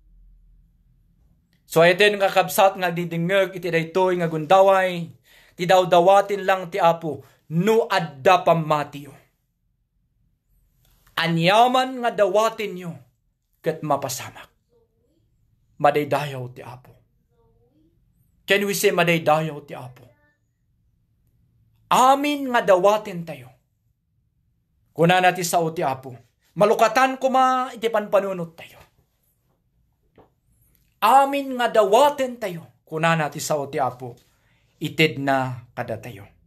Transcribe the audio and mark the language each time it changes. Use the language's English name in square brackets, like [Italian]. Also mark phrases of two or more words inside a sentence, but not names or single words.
[Iloko] So iten nga kabsat nga didingeg iti daytoy nga gundaway. Ti dawdawatin lang ti Apo. No adda pamati yo. Anyaman nga dawatin nyo ket mapasamak. Madaydayaw ti Apo. [English] Can we say [Iloko] madaydayaw ti Apo? Amin nga dawatin tayo. Kuna natin sao ti Apo. Malukatan kuma iti panpanunot tayo. Amin nga dawatin tayo. Kuna natin sao ti Apo. Ited na kada tayo.